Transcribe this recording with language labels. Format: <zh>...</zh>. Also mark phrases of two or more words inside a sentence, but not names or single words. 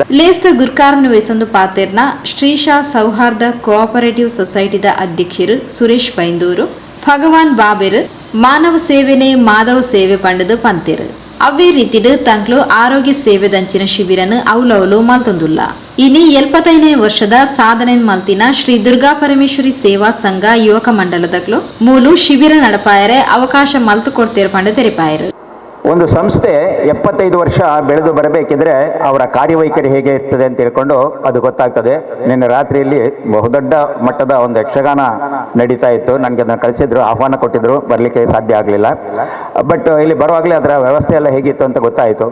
<tcy>ಲೇಸ್ತ ಗುರ್ಕಾರ್ನ ವಯಸ್ಸೊಂದು ಪಾತೆರ್ನ ಶ್ರೀಶಾ ಸೌಹಾರ್ದ ಕೋಆಪರೇಟಿವ್ ಸೊಸೈಟಿದ ಅಧ್ಯಕ್ಷರು ಸುರೇಶ್ ಬೈಂದೂರು ಭಗವಾನ್ ಬಾಬೆರ್ ಮಾನವ ಸೇವೆನೆ ಮಾಧವ ಸೇವೆ ಪಂಡದು ಪಂತೆರು ಅವೇ ರೀತಿಡು ತಂಕ್ಲು ಆರೋಗ್ಯ ಸೇವೆ ದಂಚಿನ ಶಿಬಿರನು ಅವಲವಲು ಮಲ್ತೊಂದುಲ್ಲ ಇನಿ 75ನೇ ವರ್ಷದ ಸಾಧನೆ ಮಲ್ತಿನ ಶ್ರೀ ದುರ್ಗಾ ಪರಮೇಶ್ವರಿ ಸೇವಾ ಸಂಘ ಯುವಕ ಮಂಡಲದಕ್ಲು ಮೂಲು ಶಿಬಿರ ನಡಪಾಯರೆ ಅವಕಾಶ ಮಲ್ತು ಕೊಡ್ತೇರು ಪಂಡ ತೆರೆಪಾಯರು</tcy> <kn>ಒಂದು ಸಂಸ್ಥೆ 75 ವರ್ಷ ಬೆಳೆದು ಬರಬೇಕಿದ್ರೆ ಅವರ ಕಾರ್ಯವೈಖರಿ ಹೇಗೆ ಇರ್ತದೆ ಅಂತ ತಿಳ್ಕೊಂಡು ಅದು ಗೊತ್ತಾಗ್ತದೆ. ನಿನ್ನೆ ರಾತ್ರಿಯಲ್ಲಿ ಬಹುದೊಡ್ಡ ಮಟ್ಟದ ಒಂದು ಯಕ್ಷಗಾನ ನಡೀತಾ ಇತ್ತು. ನನಗೆ ಅದನ್ನು ಕಳಿಸಿದ್ರು, ಆಹ್ವಾನ ಕೊಟ್ಟಿದ್ರು, ಬರಲಿಕ್ಕೆ ಸಾಧ್ಯ ಆಗಲಿಲ್ಲ. ಬಟ್ ಇಲ್ಲಿ ಬರುವಾಗಲೇ ಅದರ ವ್ಯವಸ್ಥೆ ಎಲ್ಲ ಹೇಗಿತ್ತು ಅಂತ ಗೊತ್ತಾಯಿತು.</kn>